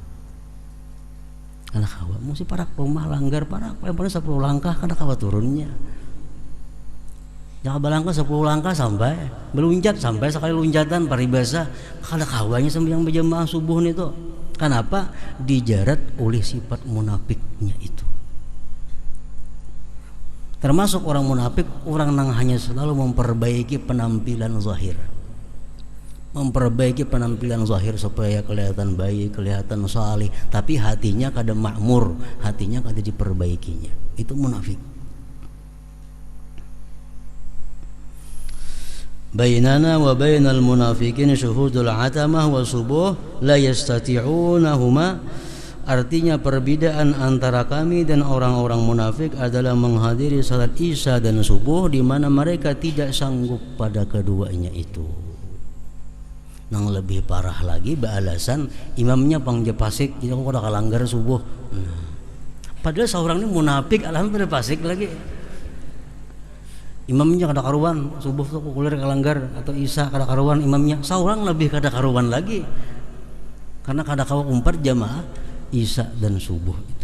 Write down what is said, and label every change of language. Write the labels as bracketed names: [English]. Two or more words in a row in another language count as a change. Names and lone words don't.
[Banjar] Kada kawa, mesti parak rumah langgar parak, paling 10 langkah kada kawa turunnya. Jangan balangka 10 langkah sampai meluncat sampai sekali loncatan paribasa kada kawanya sembahyang berjamaah subuh itu. Kenapa? Dijarat oleh sifat munafiknya itu. Termasuk orang munafik orang yang hanya selalu memperbaiki penampilan zahir. Memperbaiki penampilan zahir supaya kelihatan baik, kelihatan saleh, tapi hatinya kada makmur, hatinya kada diperbaikinya. Itu munafik. [Arabic] بيننا وبين المنافقين شهود العتمة والصبح لا يستطيعونهما. [Indonesian] Artinya perbedaan antara kami dan orang-orang munafik adalah menghadiri salat isya dan subuh di mana mereka tidak sanggup pada keduanya itu. [Banjar] Nang lebih parah lagi beralasan imamnya pangje pasik, jadi aku kada kalanggar subuh. Padahal seorang ini munafik alhamdulillah pasik lagi. Imamnya kada karuan subuh tuh kuliah kalanggar atau isya kada karuan imamnya, seorang lebih kada karuan lagi karena kada kawa umpat jamaah isya dan subuh itu.